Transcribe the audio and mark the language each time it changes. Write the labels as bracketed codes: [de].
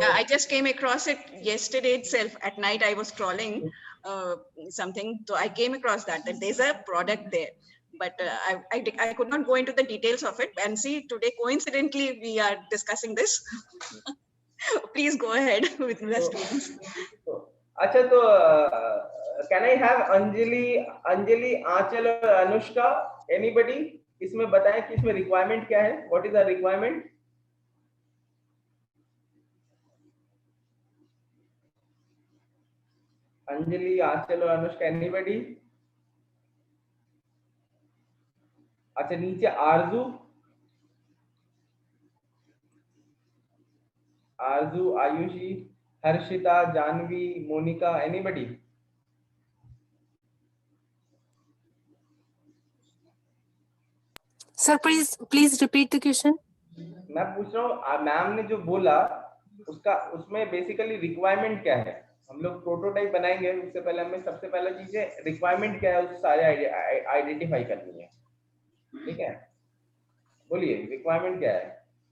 [en] I just came across it yesterday itself. At night, I was scrolling something, so I came across that there's a product there. But I could not go into the details of it. And see, today coincidentally we are discussing this. Please go ahead with the students. [hi] अच्छा, तो [en] can I have [hi] Anjali, आंचल और Anushka, anybody इसमें बताएं कि इसमें requirement क्या है? [en] What is the requirement? Anjali, Aanchal और Anushka, anybody? [hi] अच्छा, नीचे आरजू, Ayushi, Harshita, Janvi, Monika, anybody? [en] Sir, please repeat the question. [hi] मैं पूछ रहा हूँ, मैम ने जो बोला उसमें बेसिकली रिक्वायरमेंट क्या है? हम लोग प्रोटोटाइप बनाएंगे, उससे पहले हमें सबसे पहला चीज है रिक्वायरमेंट क्या है, उस सारे आइडेंटिफाई करनी है. ठीक है, बोलिए रिक्वायरमेंट क्या है?